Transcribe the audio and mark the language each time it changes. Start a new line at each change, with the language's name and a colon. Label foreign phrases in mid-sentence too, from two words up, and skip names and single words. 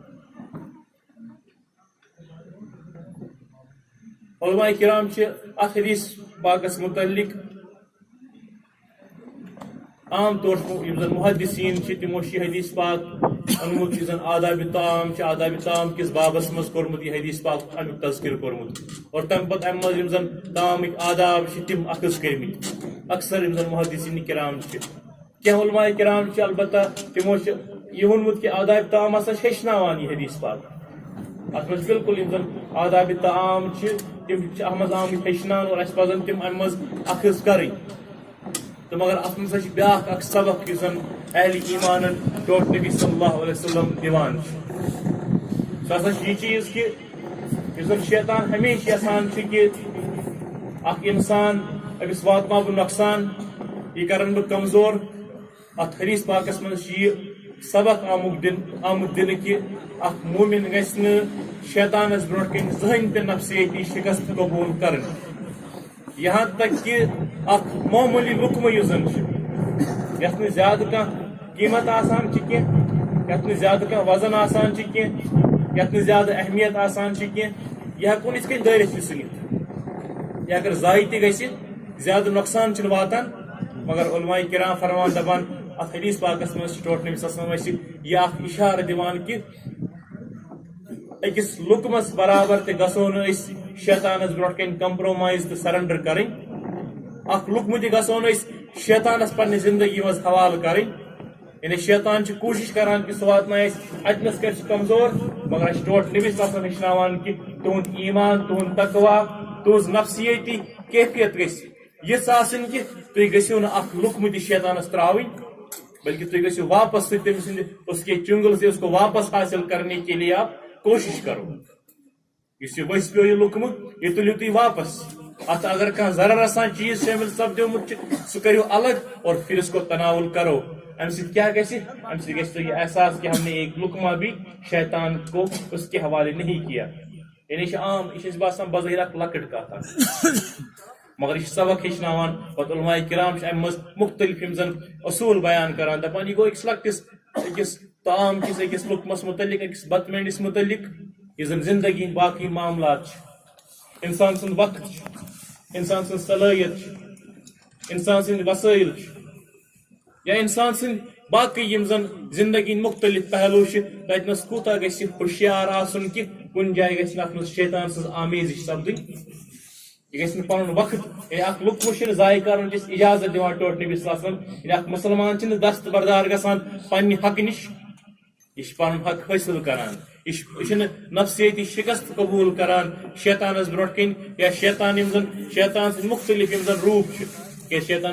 Kashmiri: علماء کرام چھِ اتھ حدیث پاکس متعلق عام طور یم زن محدثین تمو حدیث پاک انمت یہ زن آداب طعام آداب طعام کس بابس مز کورمت یہ حدیث پاک امیک تذکر کورمت اور تم پتہ ام مز یم زن طعامک آداب تم اخذ کرمت اکثر یم زن محدثین کرام کی علماء کرام البتہ تمو یہ ونمت کہ آداب طعام ہسا ہیچناوان یہ حدیث پاک ات مز بالکل یم زن آداب طعام تم ات مز آمت ہیچنان اور اس پزن تم ام مز اخذ کریں تو مگر ات مز بیاکھ اکھ سبق یس زن اہل ایمان ٹوٹ نبی
Arabic: صلی اللہ علیہ وسلم
Kashmiri: دِوان سہ ہسا یہ چیز کہ یس زن شیطان ہمیشہ یژھان کہ اکھ انسان امس واتناو بہٕ نۄقصان یہ کرن بہٕ کمزور ات حدیث پاکس مز یہ سبق آمت دن کہ اکھ مومن گژھِ نہٕ شیطانس برونٛٹھ کن زٕہٕنۍ تہِ نفسیٲتی شکست قبول کرن
Urdu: یہاں تک کہ
Kashmiri: اکھ معمولی لقمہ یُس زن یتھ نہٕ زیادٕ کانٛہہ قیمت آسان کی یتھ نہٕ زیادٕ کانٛہہ وزن آسان کی یتھ نہٕ زیادٕ اہمیت آسان کی یہ ہیکون یِتھ کٔنۍ دٲرِتھ تہِ ژھٕنِتھ یہ اگر ضایع تہِ گژھِ زیادٕ نۄقصان چھُنہٕ واتان مگر علماء کرام فرمان دپان اتھ حدیث پاکس مز ٹوٹ نبی
Arabic: صلی اللہ علیہ وسلم
Kashmiri: یہ اکھ اشارہ دِوان کہ أکِس لقمس برابر تہِ گژھو نہٕ أسۍ شیطانس برونٛٹھ کن کمپرومائز تو سرنڈر کریں اخ لقمہ تہ گژھو نہٕ أسۍ شیطانس پننہِ زندگی مز حوالہ کریں یعنی شیطان چھ کوشش کران کہ سہ واتنایہِ أسۍ اتنس کر سہ کمزور مگر اس ٹوٹ نبی
Arabic: صلی اللہ علیہ وسلم
Kashmiri: ہیچناوان کہ تہند ایمان تہند تقوا تہذ نفسیتی کیفیت گژھِ یژھ آسٕنۍ کہ تُہۍ گٔژھِو نہٕ اکھ لقمہ تہِ شیطانس تراوٕنۍ بلکہ تُہۍ گٔژھِو واپس سے تٔمۍ سٕنٛدِ
Urdu: اس کے چنگل سے اس کو واپس حاصل کرنے کے لیے آپ کوشش کرو
Kashmiri: اس ؤسۍ پیو یہ لقمہ یہ تُلِو تُہۍ واپس ات اگر کانٛہہ ضرر آسان چیز شامل سپدیومُت سہ کٔرِو الگ
Urdu: اور پھر اس کو تناول کرو
Kashmiri: ام سۭتۍ کیا گژھِ ام سۭتۍ گژھِ تۄہہِ یہ احساس کہ
Urdu: ہم نے ایک لقمہ بھی شیطان کو اس کے حوالے نہیں کیا
Kashmiri: یعنی یہ عام یہ باسان بظاہر اکھ لکٹ کتھ مگر یہ سبق ہیچناوان پتہ علماء کرام ام مز مختلف یم زن اصول بیان کران دپان یہ گو أکِس لکٹس أکِس طعام کس أکِس لقمس متعلق أکِس بتہٕ مینڈس متعلق یہ زن زندگی باقی معاملات انسان سن وقت انسان سن صلاحیت انسان سن وسائل یا انسان سن باقی یم زن زندگی مختلف پہلو تتنس کوتاہ گژھِ ہوشیار آسن کہ کن جائے گژھِ نہٕ اتھ منٛز شیطان سٕنٛز آمیزش سپدٕنۍ یہ گژھِ نہٕ پنُن وقت یعنی اکھ لقمہ چھُنہٕ ضایع کرُن چھِ اجازت دِوان ٹوٹھ نبی
Arabic: صلی اللہ علیہ وسلم
Kashmiri: یعنی اکھ مسلمان چھُنہٕ دستبردار گژھان پننہِ حقہٕ نِش یہ چھُ پنُن حق حٲصِل کران یہ چھُنہٕ نفسیٲتی شکست قبول کران شیطانس برونٛٹھ کن یا شیطان یم زن شیطان سٕنٛدۍ مختلف یم زن روٗپ چھِ کیٛازِ